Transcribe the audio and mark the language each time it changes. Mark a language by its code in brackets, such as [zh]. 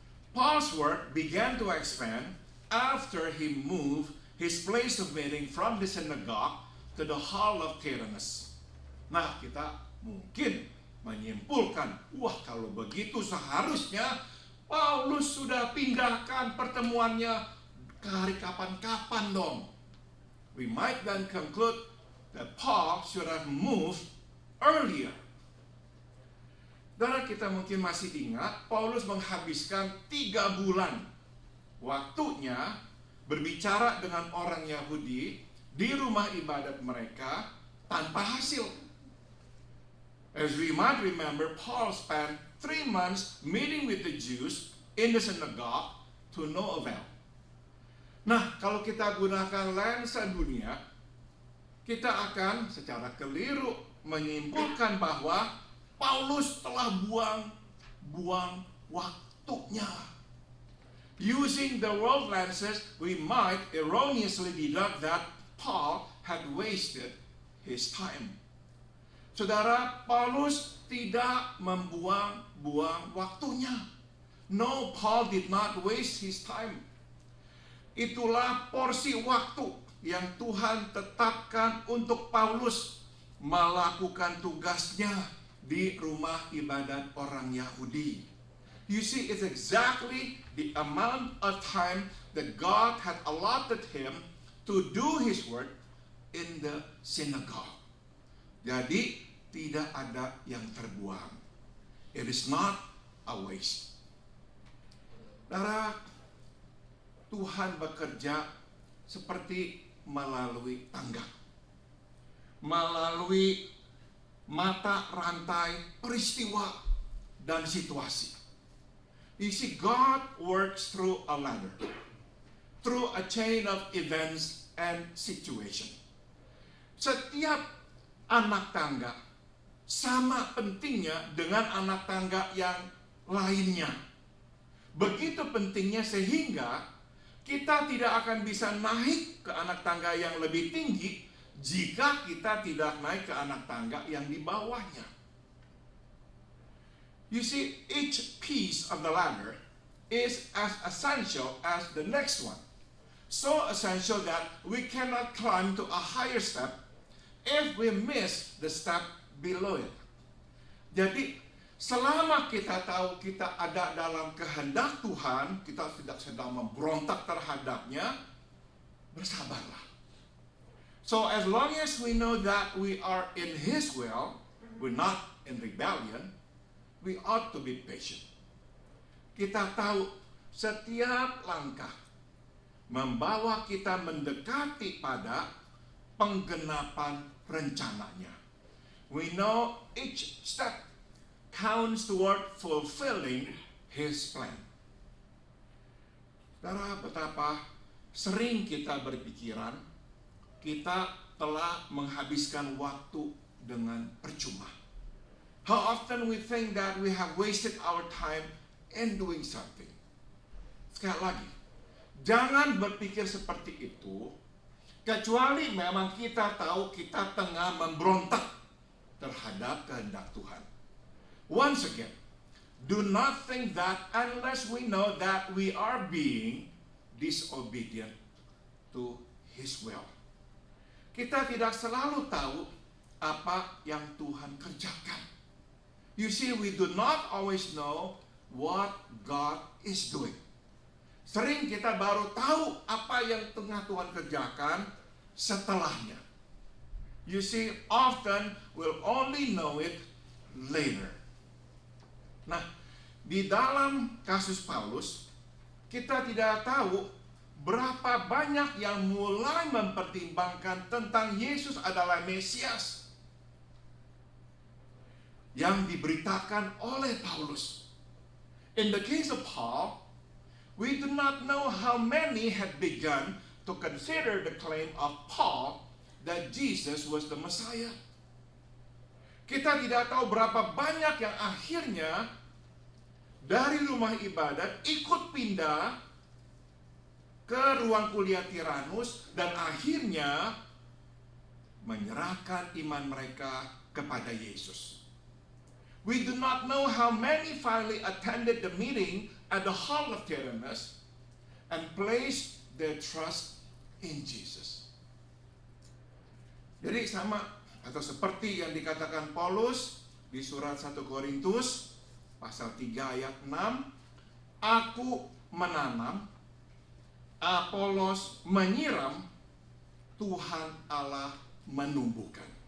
[en] Paul's work began to expand after he moved his place of meeting from the synagogue to the hall of Tyrannus. [id] Nah, kita mungkin menyimpulkan, wah kalau begitu seharusnya Paulus sudah pindahkan pertemuannya ke hari kapan-kapan dong. [en] We might then conclude that Paul should have moved earlier. [id] Dan kita mungkin masih ingat, Paulus menghabiskan 3 bulan waktunya berbicara dengan orang Yahudi di rumah ibadat mereka tanpa hasil. [en] As we might remember, Paul spent 3 months meeting with the Jews in the synagogue to no avail. [id] Nah, kalau kita gunakan lensa dunia, kita akan secara keliru menyimpulkan bahwa Paulus telah buang waktunya. [en] Using the world lenses, we might erroneously deduct that Paul had wasted his time. [id] Saudara, Paulus tidak membuang-buang waktunya. [en] No, Paul did not waste his time. [id] Itulah porsi waktu yang Tuhan tetapkan untuk Paulus melakukan tugasnya di rumah ibadat orang Yahudi. [en] You see, it's exactly the amount of time that God had allotted him to do his work in the synagogue. [id] Jadi, tidak ada yang terbuang. [en] It is not a waste. [id] Saudara, Tuhan bekerja seperti melalui tangga, melalui mata rantai peristiwa dan situasi. [en] You see, God works through a ladder, through a chain of events and situation. [id] Setiap anak tangga sama pentingnya dengan anak tangga yang lainnya. Begitu pentingnya sehingga kita tidak akan bisa naik ke anak tangga yang lebih tinggi jika kita tidak naik ke anak tangga yang di bawahnya. [en] You see, each piece of the ladder is as essential as the next one. So essential that we cannot climb to a higher step if we miss the step below it. [id] Jadi, selama kita tahu kita ada dalam kehendak Tuhan, kita tidak sedang memberontak terhadapnya, bersabarlah. [en] So as long as we know that we are in His will, we're not in rebellion, we ought to be patient. [id] Kita tahu setiap langkah membawa kita mendekati pada penggenapan rencananya. [en] We know each step counts toward fulfilling His plan. [id] Saudara, betapa sering kita berpikiran kita telah menghabiskan waktu dengan percuma. [en] How often we think that we have wasted our time in doing something. [id] Sekali lagi, jangan berpikir seperti itu, kecuali memang kita tahu kita tengah memberontak terhadap kehendak Tuhan. [en] Once again, do not think that unless we know that we are being disobedient to His will. [id] Kita tidak selalu tahu apa yang Tuhan kerjakan. [en] You see, we do not always know what God is doing. [id] Sering kita baru tahu apa yang tengah Tuhan kerjakan setelahnya. [en] You see, often we'll only know it later. [id] Nah, di dalam kasus Paulus, kita tidak tahu berapa banyak yang mulai mempertimbangkan tentang Yesus adalah Mesias yang diberitakan oleh Paulus. [en] In the case of Paul, we do not know how many had begun to consider the claim of Paul that Jesus was the Messiah. [id] Kita tidak tahu berapa banyak yang akhirnya dari rumah ibadat ikut pindah ke ruang kuliah Tiranus dan akhirnya menyerahkan iman mereka kepada Yesus. [en] We do not know how many finally attended the meeting at the hall of Tyrannus and placed their trust in Jesus. [id] Jadi sama atau seperti yang dikatakan Paulus di surat 1 Korintus pasal 3 ayat 6, aku menanam, Apolos menyiram, Tuhan Allah menumbuhkan.